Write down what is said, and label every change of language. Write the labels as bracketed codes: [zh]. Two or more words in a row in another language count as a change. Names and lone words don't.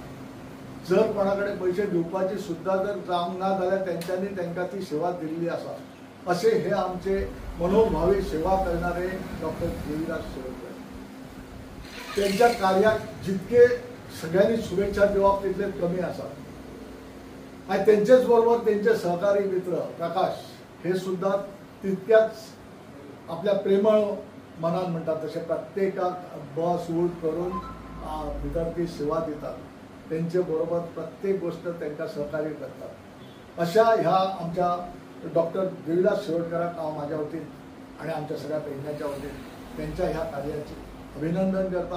[kok] जर कोणा कडेन पयशे दिवपाची सुद्दां जर जावंक ना जाल्यार त्यांच्यानी तांकां ती सेवा दिल्ली आसा. [mr] असे हे आमचे मनोभावी सेवा करणारे डॉक्टर देविदास शिरोडकर. [kok] त्यांच्या कार्याक जितके सगळ्यांनी शुभेच्छा दिवप तितले कमी आसा. [mr] आणि त्यांचेच बरोबर त्यांचे सहकारी मित्र प्रकाश हे सुद्धा तितक्याच आपल्या प्रेमळ मनान म्हणतात तसे प्रत्येकाक बस उठ करून भितर ती सेवा दितात. त्यांचे बरोबर प्रत्येक गोष्ट त्यांना सहकार्य करतात. [kok] अशा ह्या आमच्या डॉक्टर देविदास शिरोडकरांक हांव म्हाज्या वतीन आणि आमच्या सगळ्या पेडण्याच्या वतीन त्यांच्या ह्या कार्याचे अभिनंदन करता.